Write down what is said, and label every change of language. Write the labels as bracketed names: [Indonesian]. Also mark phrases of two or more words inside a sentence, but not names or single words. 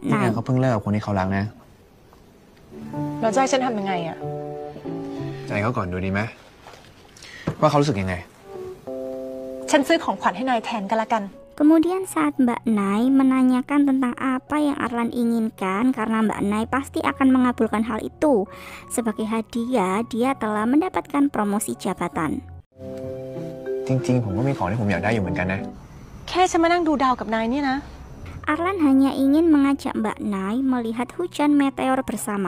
[Thai] นี่ Nai. เขาเพิ่งเลิกกับคนที่เขารักนะ เราจะให้ฉันทำยังไงอะ ใจเขาก่อนดูดีไหมว่าเขารู้สึกยังไง ฉันซื้อของขวัญให้นายแทนกันละกัน [Indonesian] Kemudian saat Mbak Nai menanyakan tentang apa yang Arlan inginkan karena Mbak Nai pasti akan mengabulkan hal itu. Sebagai hadiah, dia telah mendapatkan promosi jabatan. [Thai] จริงๆ ผมก็มีของที่ผมอยากได้อยู่เหมือนกันนะ แค่ฉันมานั่งดูดาวกับนายเนี่ยนะ [Indonesian] Arlan hanya ingin mengajak Mbak Nai melihat hujan meteor bersama.